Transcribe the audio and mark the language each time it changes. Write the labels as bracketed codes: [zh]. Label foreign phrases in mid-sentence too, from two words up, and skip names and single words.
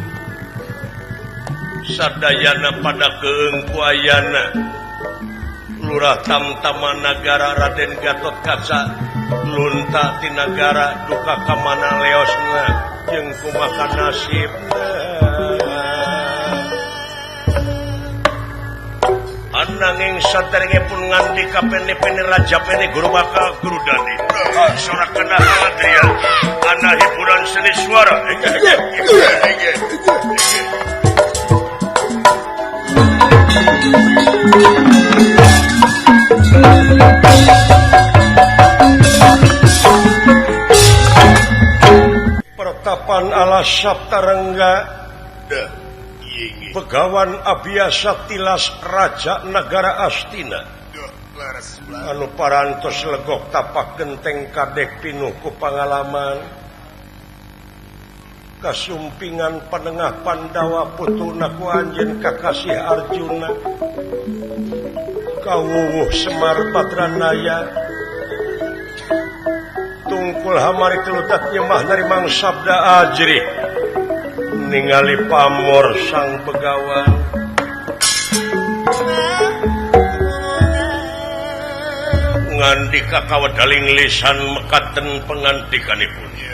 [su] sadayana pada keengku ayana lurah tamtama negara Raden Gatot Kaca lunta ti negara duka kamana leosna jeung kumaha nasibna [jv] ananging saderengipun ngandika pene-pene raja pene guru bakal guru dani sorakana haladria ana hiburan seni suara pertapan ala Saptarengga [su] dah iya begawan Abiyasa tilas raja negara Astina dah laras anu parantos legok tapak genteng kadek pinuh ku pangalaman kasumpingan penengah Pandawa putuna ku anjeun kakasih Arjuna kawuwuh Semar Badranaya tungkul hamari kelutat nyembah narimang sabda ajrih ningali pamor sang begawan [jv] ngandika kawadaling lisan mekaten pengantikanipun